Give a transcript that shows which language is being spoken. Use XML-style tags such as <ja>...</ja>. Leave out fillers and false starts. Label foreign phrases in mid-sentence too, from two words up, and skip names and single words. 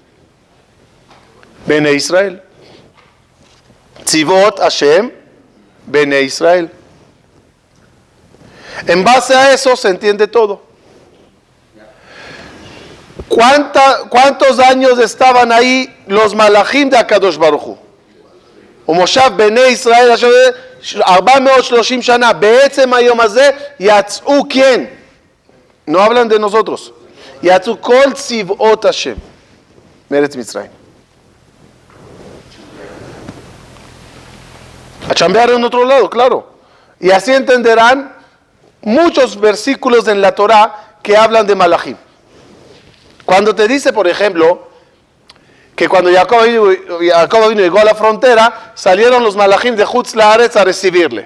<he>בני ישראל. צבאות השם, בני ישראל.</he> <es>En base a eso se entiende todo. ¿Cuántos años estaban ahí los malachim de</es> <he>הקדוש ברוך הוא? ומושב בני ישראל אשר 430 שנה, בעצם היום הזה יצאו כן,</he> <es>no hablan de nosotros,</es> <he>יצאו כל צבאות השם מארץ מצרים.</he> <es>A chambear en otro lado, claro. Y así entenderán muchos versículos en la Torah que hablan de malachim. Cuando te dice, por ejemplo, que cuando Jacob vino y llegó a la frontera, salieron los malachim de</es> <he>חוץ לארץ</he> <es>a recibirle.</es>